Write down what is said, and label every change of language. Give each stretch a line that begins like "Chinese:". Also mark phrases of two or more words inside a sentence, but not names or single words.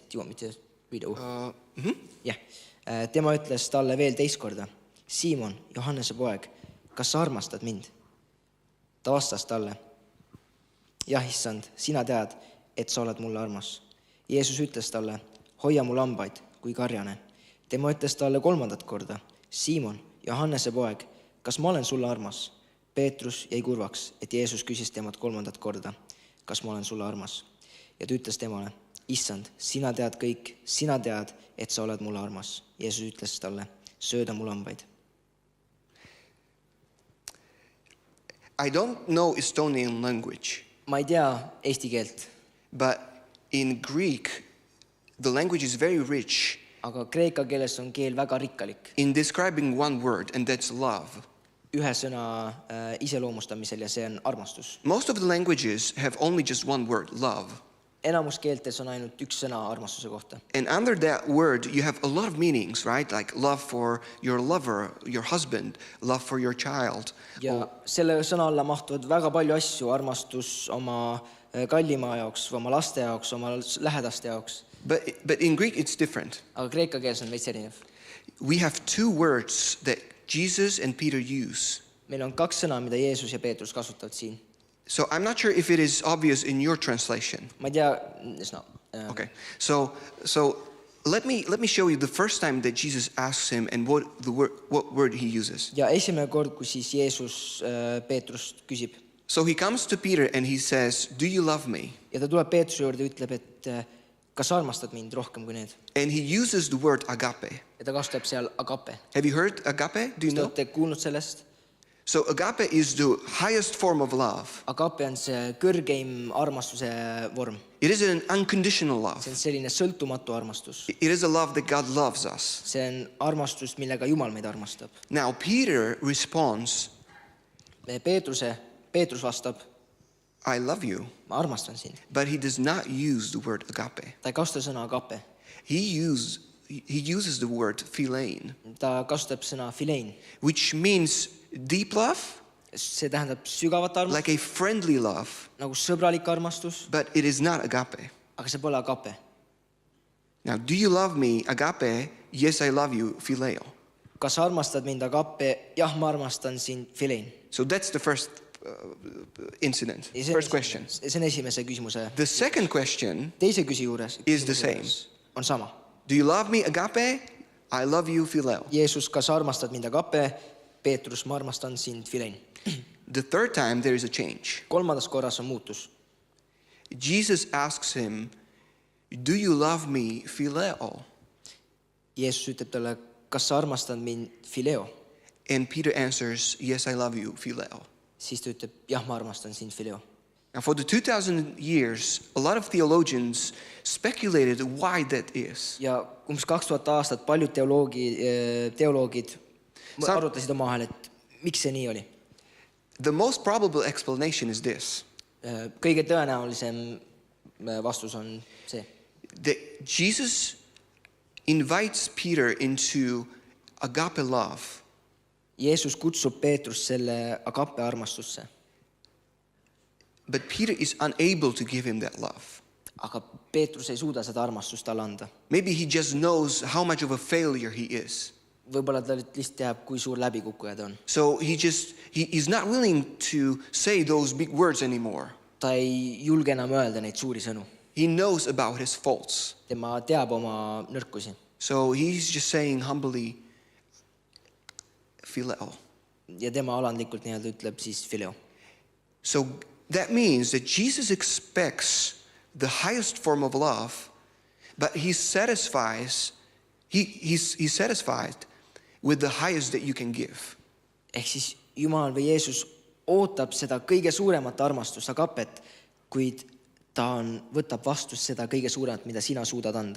English: Do you want me to read it?
Estonian: Jah. Tema ütles talle veel teist korda: Siimon, Johannese poeg, kas sa armastad mind? Ta vastas talle: jah, issand, sina tead, et sa oled mulle armas. Jeesus ütles talle: hoia mu lambaid, kui karjane. Tema ütles talle 3. korda: Siimon, Johannese poeg, kas ma olen sulle armas? Peetrus jäi kurvaks, et Jeesus küsis temalt 3. korda: kas ma olen sulle armas? Ja ta ütles temale: issand, sina tead kõik, sina tead, et sa oled mulle armas. Jeesus ütles talle: sööda mu lambaid.
English: I don't know Estonian language,
Estonian: Ma ei tea eesti keelt,
English: but in Greek, the language is very rich
Estonian: aga kreeka keeles on keel väga rikkalik.
English: in describing one word, and that's love.
Estonian: Ühe sõna iseloomustamisel ja see on armastus.
English: Most of the languages have only just one word, love.
Estonian: Enamus keeltes on ainult üks sõna armastuse kohta.
English: And under that word, you have a lot of meanings, right? Like love for your lover, your husband, love for your child.
Estonian: Ja selle sõna alla mahtuvad väga palju asju, armastus oma kallima jaoks, oma laste jaoks, oma lähedaste jaoks.
English: But in Greek, it's different.
Estonian: Aga kreeka keeles on veits erinev.
English: We have 2 words that Jesus and Peter use.
Estonian: Meil on 2 sõna, mida Jeesus ja Peetrus kasutavad siin.
English: So I'm not sure if it is obvious in your translation.
Estonian: Ma ei tea, no.
English: Okay. So let me show you the first time that Jesus asks him and what word he uses.
Estonian: Ja esimene kord, kui siis Jeesus Peetrust küsib.
English: So he comes to Peter and he says, "Do you love me?"
Estonian: Ja ta tuleb Peetruse juurde ja ütleb, et kas armastad mind rohkem kui need?
English: And he uses the word agape.
Estonian: Ja ta kasutab seal agape.
English: Have you heard agape? Do you
Estonian: Te
English: know?
Estonian: olete kuulnud sellest?
English: So agape is the highest form of love.
Estonian: Agape on see kõrgeim armastuse vorm.
English: It is an unconditional love.
Estonian: See on selline sõltumatu armastus.
English: It is a love that God loves us.
Estonian: See on armastus, millega Jumal meid armastab.
English: Now Peter responds,
Estonian: Peetrus vastab,
English: "I love you."
Estonian: ma armastan sind.
English: But he does not use the word agape.
Estonian: Ta ei kasuta sõna agape.
English: He uses the word philein,
Estonian: Ta kasutab sõna filein.
English: which means deep love,
Estonian: See tähendab sügavat armastust,
English: like a friendly love,
Estonian: nagu sõbralik armastus,
English: but it is not agape.
Estonian: aga see pole agape.
English: Now, do you love me? Agape, yes, I love you, phileo.
Estonian: Kas sa armastad mind agape? Jah, ma armastan sind filein.
English: So that's the first incident, first question.
Estonian: See on esimese küsimuse.
English: The second question
Estonian: Teise küsimuse juures
English: is the same.
Estonian: on sama.
English: Do you love me, agape? I love you, phileo.
Estonian: Jeesus, kas armastad mind, agape? Peetrus, ma armastan sind, filein.
English: The third time, there is a change.
Estonian: Kolmandas korras on muutus.
English: Jesus asks him, do you love me, phileo?
Estonian: Jeesus ütleb talle, kas sa armastad mind, fileo?
English: And Peter answers, yes, I love you, phileo.
Estonian: Siis ta ütleb, jah, ma armastan sind, fileo.
English: Now, for the 2,000 years, a lot of theologians speculated why that is.
Estonian: Ja 2000 aastat paljud teoloogid arutasid omavahel, et miks see nii oli.
English: The most probable explanation is this.
Estonian: Kõige tõenäolisem vastus on see.
English: That Jesus invites Peter into agape love.
Estonian: Jeesus kutsub Peetrust selle agape armastusse.
English: But Peter is unable to give him that love.
Estonian: Aga Peetrus ei suuda seda armastust talle anda.
English: Maybe he just knows how much of a failure he is.
Estonian: Võib-olla ta lihtsalt teab, kui suur läbikukkuja ta on.
English: So he's not willing to say those big words anymore.
Estonian: Ta ei julge enam öelda neid suuri sõnu.
English: He knows about his faults.
Estonian: Tema teab oma nõrkusi.
English: So he's just saying humbly, phileo.
Estonian: Ja tema alandlikult nii-öelda ütleb siis fileo.
English: So that means that Jesus expects the highest form of love, but he's satisfied with the highest that you can give.
Estonian: Ehk siis Jumal või Jeesus ootab seda kõige suuremat armastust, agapet, kuid ta võtab vastu seda kõige suuremat, mida sina suudad anda.